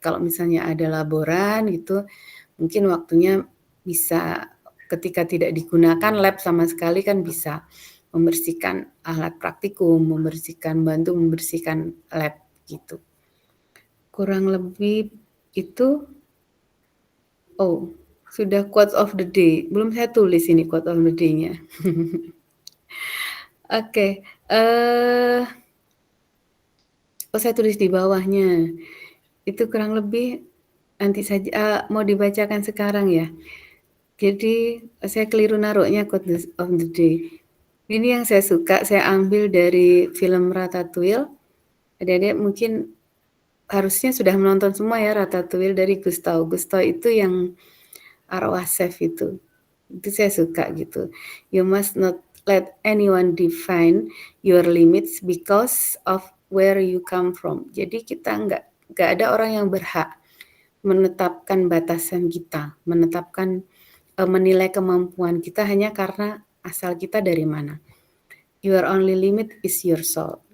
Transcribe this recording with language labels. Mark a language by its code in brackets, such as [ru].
[id] Kalau misalnya ada laboran gitu, mungkin waktunya bisa ketika tidak digunakan lab sama sekali kan bisa membersihkan alat praktikum, bantu membersihkan lab gitu. Kurang lebih itu. Oh, sudah quote of the day. Belum saya tulis ini quote of the day-nya. Oke. Saya tulis di bawahnya. Itu kurang lebih nanti saja mau dibacakan sekarang ya. Jadi saya keliru naruhnya quote of the day. Ini yang saya suka, saya ambil dari film Ratatouille. Adik-adik mungkin harusnya sudah menonton semua ya Ratatouille dari Gustav. Gustav itu yang arwah chef itu saya suka gitu. [en] You must not let anyone define your limits because of where you come from. [id] Jadi kita nggak ada orang yang berhak menetapkan batasan kita, menilai kemampuan kita hanya karena asal kita dari mana. [en] Your only limit is your soul.